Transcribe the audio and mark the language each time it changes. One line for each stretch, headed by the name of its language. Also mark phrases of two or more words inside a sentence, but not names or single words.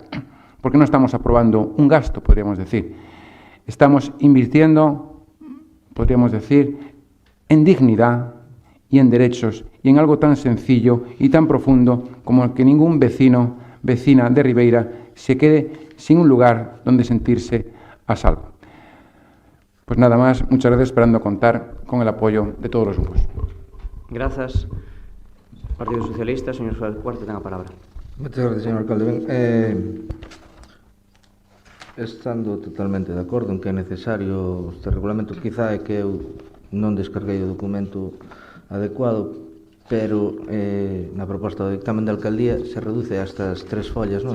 Spanish: Porque no estamos aprobando un gasto, podríamos decir. Estamos invirtiendo, podríamos decir, en dignidad y en derechos y en algo tan sencillo y tan profundo como que ningún vecina de Ribeira se quede sin un lugar donde sentirse a salvo. Pues nada más, muchas gracias, esperando contar con el apoyo de todos los grupos. Gracias. Partido Socialista, señor Cuarto, tenga palabra. Muchas gracias, señor alcalde.
Galician: Estando totalmente de acordo en que é necesario este regulamento, quizá é que eu non descarguei o documento adecuado, pero na proposta do dictamen da alcaldía se reduce a estas 3 follas, non?